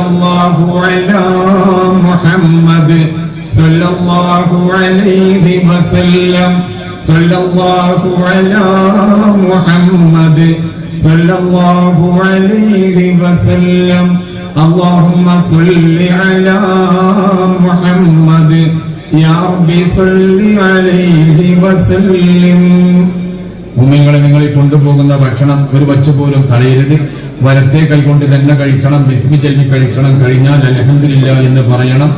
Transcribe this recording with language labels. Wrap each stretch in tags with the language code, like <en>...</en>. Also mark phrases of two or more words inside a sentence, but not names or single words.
<ar>الله على محمد صلى الله عليه وسلم صلى الله على محمد صلى الله عليه وسلم اللهم صل على محمد يا ربي صل عليه وسلم.</ar> <ml>മുഅ്മിനീങ്ങളെ, നിങ്ങളെ കൊണ്ടുപോകുന്ന ഭക്ഷണം ഒരു വച്ചു പോലും കളയരുത്. വലത്തെ കൈകൊണ്ട് തന്നെ കഴിക്കണം. ബിസ്മി ചൊല്ലി കഴിക്കണം. കഴിഞ്ഞാൽ</ml> <ar>الحمد لله</ar> <ml>എന്ന് പറയണം.</ml>